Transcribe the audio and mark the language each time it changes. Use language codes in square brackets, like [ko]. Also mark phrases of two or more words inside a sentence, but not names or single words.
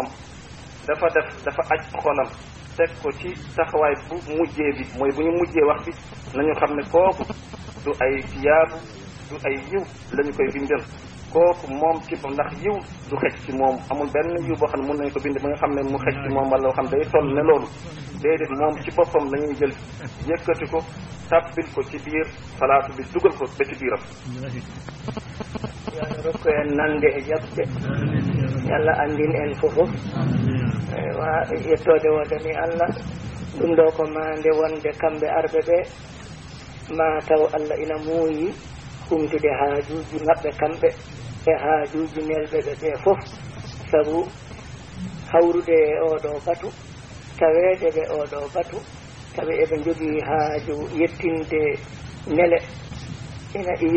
[wo] dafa aj xolam teg ko ci taxawaay bu mujjee bi mooy bu ñu mujjee wax bi nañu xam ne kooku du ay tiyaabu du ay yiw lañu koy bindal kooku moom ci ndax yiw du xej ci moom amul benn yiw boo xam ne mën nañu ko bind ba nga xam ne mu xej ci moom wala loo xam day toll ne loolu déedéet moom ci boppam lañuy jël yëkkati ko tabbil ko ci biir salaatu bi dugal ko ba ci biiram [ff] yàlla rokku en nande e jaɓde yàlla andin en fofof wa yettode wodani Allah ɗum ɗo ko mande wonde kamɓe arɓe ɓe ma taw Allah ina muuyi humtude haajuji maɓɓe kamɓe e haajuji nelɓe ɓe fof sabu hawrude e oɗo batu taweede ɓe oɗo batu tawi eɓe jogii haaju yettinde nele ina iwi